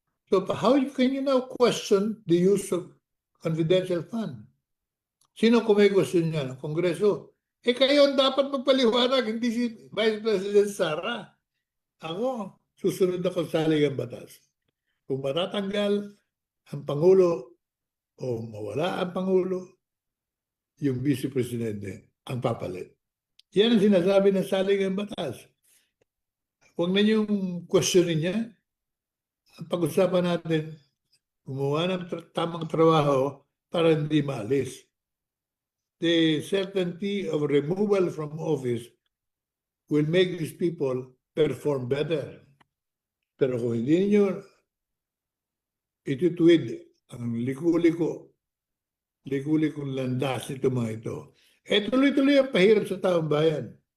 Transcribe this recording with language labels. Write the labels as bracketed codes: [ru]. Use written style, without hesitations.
[en] So how can you now question the use of confidential fund? [tl] Sino kumay-question niya? Kongreso. Kayo ang dapat magpaliwanag, hindi si Vice President Sara. Ako, susunod ako sa saligang batas. Kung matatanggal ang Pangulo o mawala ang Pangulo, yung Vice Presidente ang papalit. Yan ang sinasabi ng saligang batas. Huwag na yung questionin niya. Ang pag-usapan natin, gumawa ng tamang trabaho para hindi maalis. [en] The certainty of removal from office will make these people perform better. [tl] Pero kung hindi niyo itutuwid ang liko-likong landas nito mga ito, tuloy-tuloy ang pahirap sa taong bayan.